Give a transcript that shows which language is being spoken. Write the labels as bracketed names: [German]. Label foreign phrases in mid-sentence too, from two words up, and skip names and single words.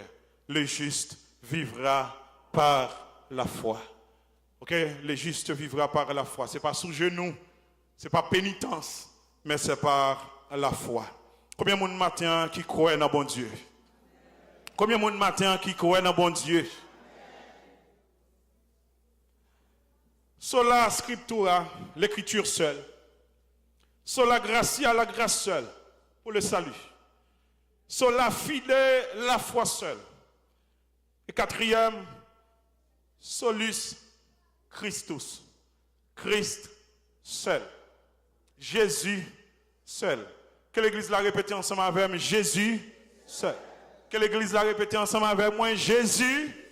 [French] Le juste vivra par la foi. Ok? Le juste vivra par la foi. Ce n'est pas sous genou, ce n'est pas pénitence, mais c'est par la foi. Combien de monde matin qui croit dans bon Dieu? Combien de monde matin qui croit dans bon Dieu? [Latin] Sola scriptura, [French] l'écriture seule. [Latin] Sola gratia, [French] la grâce seule pour le salut. [Latin] Sola fide, [French] la foi seule. Et quatrième, [Latin] solus Christus. [French] Christ seul. Jésus seul. Que l'Église l'a répété ensemble avec moi, Jésus seul. Que l'Église l'a répété ensemble avec moi, Jésus.